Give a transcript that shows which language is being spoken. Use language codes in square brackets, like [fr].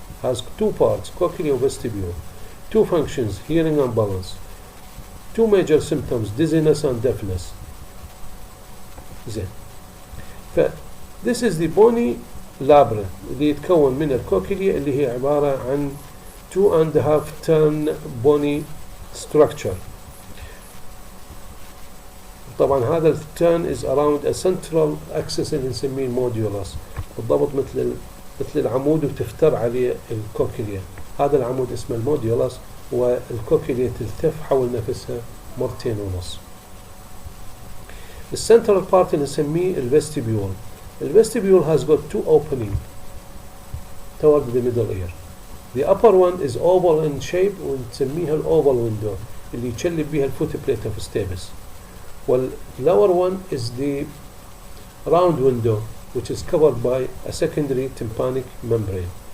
[en] has two parts, cochlea vestibule, two functions, hearing and balance, two major symptoms, dizziness and deafness. [ar] زين. [en] This is the bony labyrinth [ar] اللي يتكون من الكوكليا اللي هي عبارة عن [en] 2.5 turn bony structure. [ar] طبعا هذا التيرن [en] is around a central axis [ar] اللي نسميه الموديولس، بالضبط مثل العمود وتفتر عليه الكوكليا. هذا العمود اسمه الموديولس، والكوكليا تلتف حول نفسها 2.5 مرات. السنترال بارت اللي نسميه الفستيبيول. [en] الفستيبيول has got two opening toward the middle ear. The upper one is oval in shape [ar] ونسميها الأوفال [en] window [ar] اللي يتشلب بها الفوت [en] plate of stapes. والlower one is the round window which is covered by a secondary tympanic membrane.